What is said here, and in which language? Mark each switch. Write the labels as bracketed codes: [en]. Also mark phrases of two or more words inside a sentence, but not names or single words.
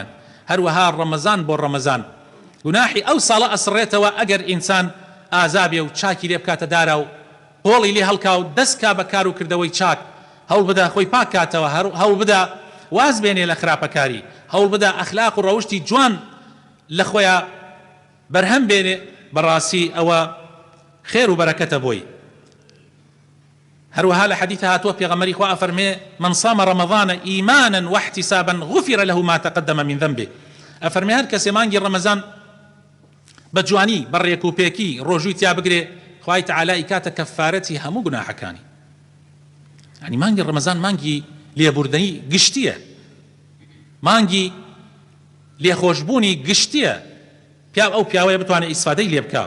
[ckb] هەروەها ڕەمەزان بۆ ڕەمەزان گوناحی ئەو ساڵە ئەسڕێتەوە ئەگەر ئینسان ئازابێ و چاکی لێ بکاتە دارا و قۆڵی لێ هەڵکا و دەستکا بە کار و کردەوەی چاک هەوڵ بدا خۆی پاک کاتەوە هەوڵ بدا واز بێنێ لە خراپەکاری هەوڵ بدا ئەخلاق و ڕەوشتی جوان لە خۆیان بەرهەم بێنێ بەڕاستی ئەوە خێر و بەرەکەتە بۆی. هەروەها لە حەدیث هاتووە پێغەمبەری خوا ئەفەرمێ [ar] من صام رمضان إيمانا واحتسابا غفر له ما تقدم من ذنبه. [ckb] ئەفەرمێ هەر کەسێ مانگی ڕەمەزان بە جوانی بەڕێک و پێکی ڕۆژووی تیا بگرێ خوای تەعالا کاتە کەفارەتی هەموو گوناحەکانی. یعنی مانگی ڕەمەزان مانگی لێبوردنی گشتیە مانگی لێخۆشبوونی گشتیە ئەو پیاوەیە بتوانێت ئیسفادەی لێ بکە.